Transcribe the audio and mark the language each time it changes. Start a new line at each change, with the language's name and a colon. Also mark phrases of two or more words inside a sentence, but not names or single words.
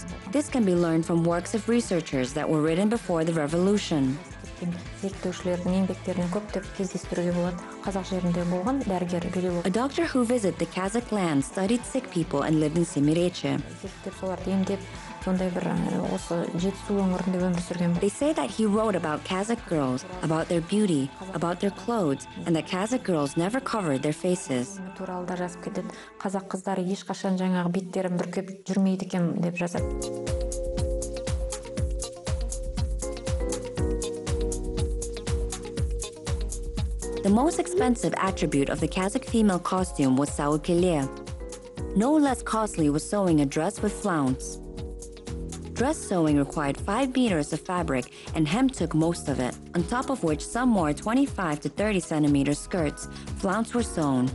English: This can be learned from works of researchers that were written before the revolution. A doctor who visited the Kazakh land studied sick people and lived in Semireche.
Kazakh: Сондай бір осы жетісу өңірінде өмір сүрген.
English: They say that he wrote about Kazakh girls, about their beauty, about their clothes, and that Kazakh girls never covered their faces.
Kazakh: Туралы да жазып кетеді. Қазақ қыздары ешқашан жаңағы беттерін бүркеп жүрмейді екен деп жазады.
English: The most expensive attribute of the Kazakh female costume was saukeliye. No less costly was sewing a dress with flounce. Dress sewing required 5 meters of fabric, and hem took most of it, on top of which some more 25 to 30 centimeter skirts, flounce were sewn.